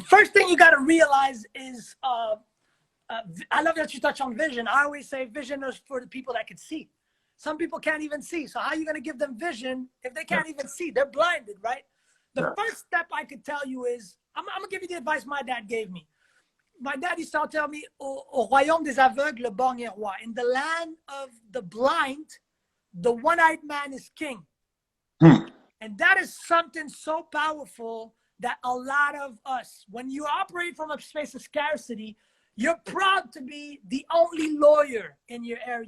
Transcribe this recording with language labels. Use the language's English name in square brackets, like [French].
[English] The first thing you got to realize is, I love that you touch on vision. I always say vision is for the people that can see. Some people can't even see. So how are you going to give them vision if they can't even see? They're blinded, right? The first step I could tell you is, I'm going to give you the advice my dad gave me. My dad used to tell me, [French] au royaume des aveugles, le borgne est roi. [English] In the land of the blind, the one-eyed man is king. And that is something so powerful that a lot of us, when you operate from a space of scarcity, You're proud to be the only lawyer in your area.